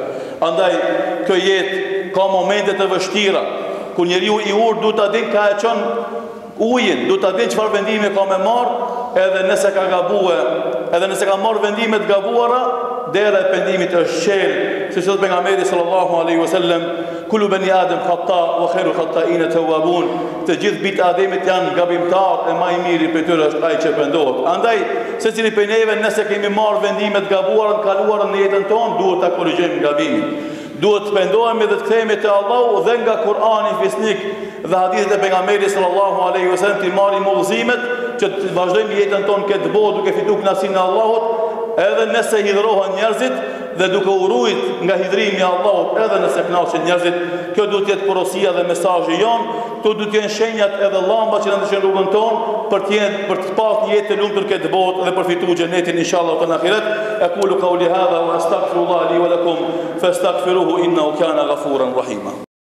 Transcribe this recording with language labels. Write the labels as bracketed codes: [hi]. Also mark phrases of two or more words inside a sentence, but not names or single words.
[sq] Andaj kjo jetë ka momente të vështira ku njeriu i urt duhet ta dinë ka e çon ujin, duhet ta dinë çfarë vendime ka me marr, edhe nëse ka gabue, edhe nëse ka marr vendime të gabuara, dera e pendimit është qelë, si thot pejgamberi [ar] صلى الله عليه وسلم, كل بني آدم خطاء وخير الخطائين التوابون. [sq] Të gjithë bitë Ademit janë gabimtar, e më i miri për tyre është ai që pendohet. Andaj secili prej neve, nëse kemi marrë vendime të gabuara në kaluarën në jetën tonë, duhet ta korrigjojmë gabimin. Duhet të pendohemi dhe të kthehemi te Allahu dhe nga Kur'ani fisnik dhe hadithet e pejgamberit [ar] صلى الله عليه وسلم [sq] të marrim udhëzimet që të vazhdojmë jetën tonë këtë botë duke fituar kënaqësinë e Allahut, edhe nëse hidhrohen njerëzit dhe duke u ruajt nga hidhrimi i Allahut, edhe nëse kënaqen njerëzit. Kjo duhet të jetë porosia dhe mesazhi jon. Këto duhet të jenë shenjat edhe llambat që na ndihmojnë rrugën tonë për të pasur një jetë të lumtur këtë botë dhe për fituar xhenetin inshallah në ahiret. [ar] أقول قولي هذا وأستغفر الله لي ولكم فاستغفروه إنه كان غفورا رحيما.